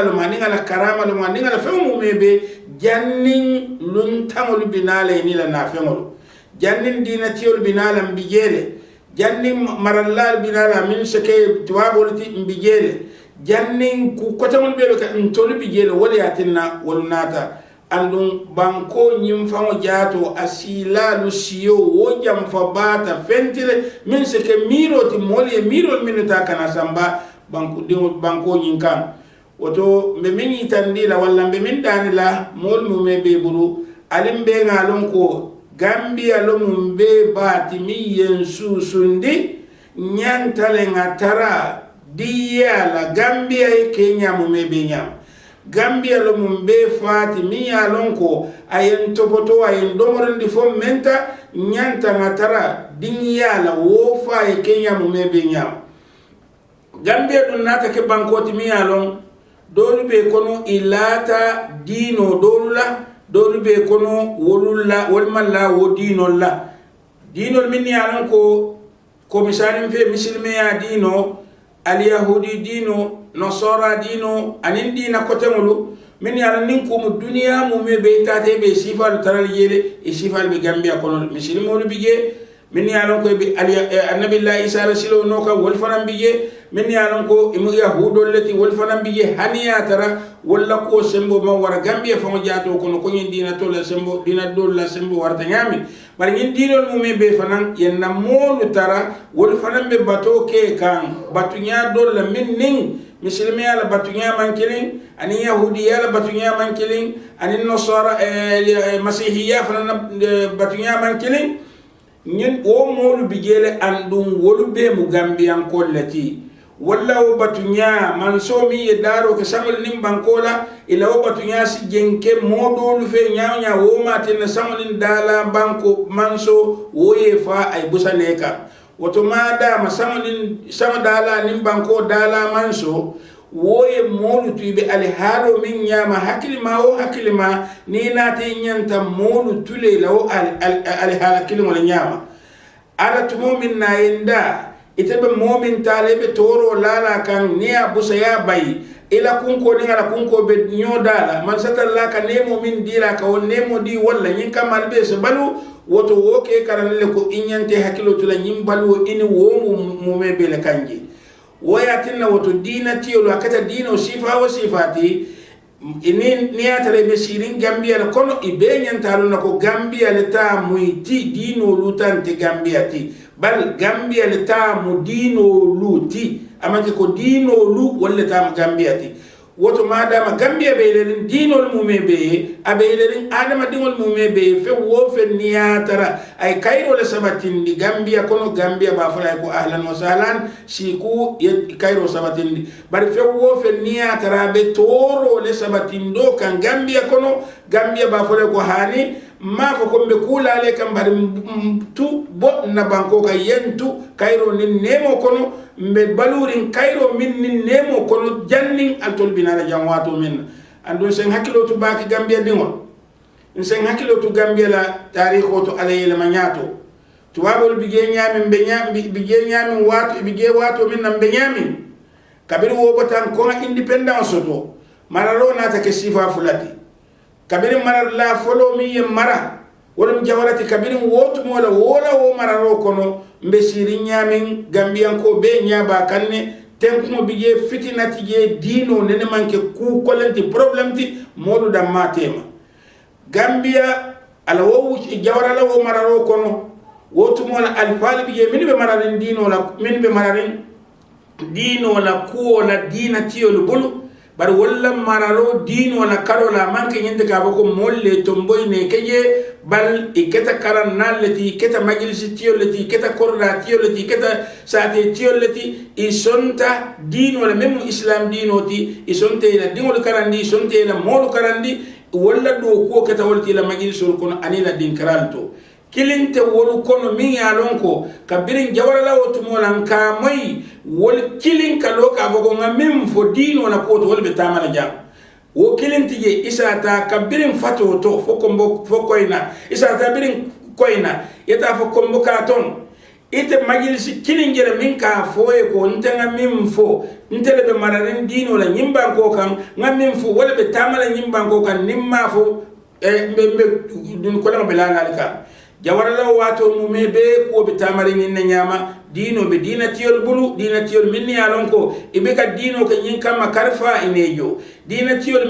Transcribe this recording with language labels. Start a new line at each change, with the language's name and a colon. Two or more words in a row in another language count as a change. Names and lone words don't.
Mandingo: lo maninga la karama lo maninga la femu mebe jannin luntangol binale ni la na fengol jannin dinatiol binala mbijele jannin marallal binala min sake tuwabolti mbijele jannin ku kotamol be ka ntolu bijele wala yatinna walunata andum banko nyim fango jato asila lusiyo wo jam fa bata fentile min sake miro ti moli miro minuta kana samba banko nyin kan woto mbe min yitandila walla mbe min danila mol mu me be buru alim be ngalon ko Gambia lo mumbe bati mi yensu sundi nyantale ngatara diya la Gambia Kenya mumebe nyam Gambia lo mumbe fati mi alon ko ayen topoto ayen domorendi fo menta nyanta ngatara diya la wofa Kenya mumebe nyam Gambia dun nata ke bankoti mi alon dolu be kono ilata dino dolula dolu be kono wolulla wolmalla wo dinol la dinol min yalan ko misalin fe muslime ya dino al yahudi dino nasara dino anin dina kotemulu min yalan nin ko mu duniya mu me be tate be sifal taral yele e sifal be Gambia kono muslimo lu bige min yalan ko be annabi allah isa rasilo no ka wol fanam bige min yalan ko imu yahudol lati wol fanam bige haniya tara walla ko sembo ma wara Gambia famo jaato kono ko nyin dina to la sembo dina dol la sembo warta nyami bari nyin dinol mu me be fanan yenna molu tara wol fanan be bato ke kan batunya dol la min ning muslimi ala batunya man kilin ani yahudi ala batunya man kilin ani nasara masihiyya fanan batunya man kilin nyin o molu bigele andum wolu be mu Gambian kollati walla wo batunya man so mi ye daro ke samol nim bankola ila wo batunya si jenke modolu fe nyaanya wo matin samolin dala banko manso wo ye fa ay busaneka woto mada ma samolin sama dala nim banko dala manso wo ye molu tuibe ali halo min nyama hakilima wo hakilima ni nati nyanta molu tule lawo ali halakilimo le nyama ala tumo min na yenda itebe momin talebe toro lala kan niya busa ya bay ila kunko ni ala kunko be nyodala man satalla ka nemo min dila ka won nemo di walla nyin kamal be se balu woto woke karanle ko inyante hakilo tula nyim balu ini wo mu me be le kanje woyatinna woto dina tiyolo akata dina sifa wa sifati ini niatare be sirin Gambia la kono ibe nyantalo nako Gambia le ta muiti dino lutante Gambia ti bal Gambia le ta mu dino luti amake ko dino lu wala ta Gambia ti woto madama Gambia be lerin dinol mumebe abe lerin adama dingol mumebe fe wo fe niatara ay kayro le sabatindi Gambia kono Gambia ba fala ko
Arabic: أهلاً وسهلاً
Mandingo: siku kayro sabatindi bari fe wo fe niatara be toro le sabatindo kan Gambia kono Gambia ba fala ko hani ma fo ko be kula le kan bari tu bo na banko ka yentu kayro ni nemo kono mbe balurin kayro min ni nemo kono janning altol binala jamwato min andon sen hakilo to baki Gambia dingo sen hakilo to Gambia la tarikho to alayla manyato to wabol bige nyami bige nyami wato bige wato min nam be nyami kabir wo botan ko independence to mararo nata ke sifa fulati kabir marar la folo mi mara wala jawalati kabir wotu mola wala wo mararo kono mbe sirin nyamin Gambian ko be nyaba kanne tenkumo bije fitinati je dino nene manke ku kolenti problem ti modu da matema Gambia ala wo jawara la wo mararo kono wotu mola alfal bije min be mararin dino la min be mararin dino la ko la dina tiyol bulu bar walla mararo dino la karola manke nyinde ka bako molle tomboy ne keje bal iketa karan nallati iketa majlisi tiyolati iketa korra tiyolati iketa saate tiyolati isonta dino la mem islam dino ti isonte la dingol karandi isonte la molu karandi walla do ko keta wolti la majlisul kono anila din karanto kilinte wolu kono min yalon ko kabirin jawara wotu molan ka moy wol kilin ka loka bogo ngamin fo dino na ko to wol be tamala jam wo kilinti je isata kabirin fato to fo koyna isata birin koyna yeta fo kombo ka ton ite majlisi kilin jere min ka foye ko ntanga min fo ntele be mararin dino la nyimba ko kan ngamin fo wol be tamala nyimba ko kan nimma fo be dun ko la be la nalika jawarala wato mume be ko be tamari ninne nyama dino be dina tiyol bulu dina tiyol minni alon ko ibe ka dino ka yin kama karfa inejo dina tiyol